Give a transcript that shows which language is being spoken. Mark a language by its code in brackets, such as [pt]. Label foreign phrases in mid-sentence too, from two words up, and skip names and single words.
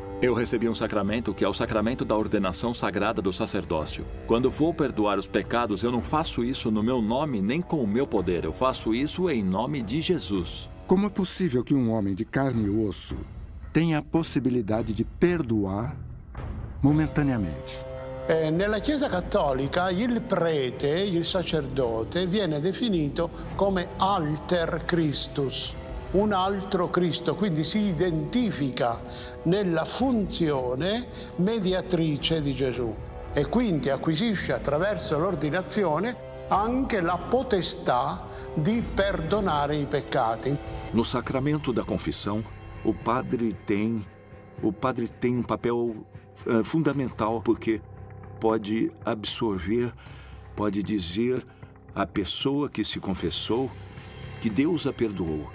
[pt] Eu recebi um sacramento que é o sacramento da ordenação sagrada do sacerdócio. Quando vou perdoar os pecados, eu não faço isso no meu nome nem com o meu poder. Eu faço isso em nome de Jesus. Como é possível que um homem de carne e osso tenha a possibilidade de perdoar momentaneamente? [it] Nella Chiesa Cattolica il prete, il sacerdote, viene definito come [la] alter Christus, [it] un altro Cristo, quindi si identifica nella funzione mediatrice di Gesù e quindi acquisisce attraverso l'ordinazione anche la potestà di perdonare i peccati. [pt] No sacramento da confissão, o padre tem um papel fundamental, porque pode absorver, pode dizer à pessoa que se confessou que Deus a perdoou.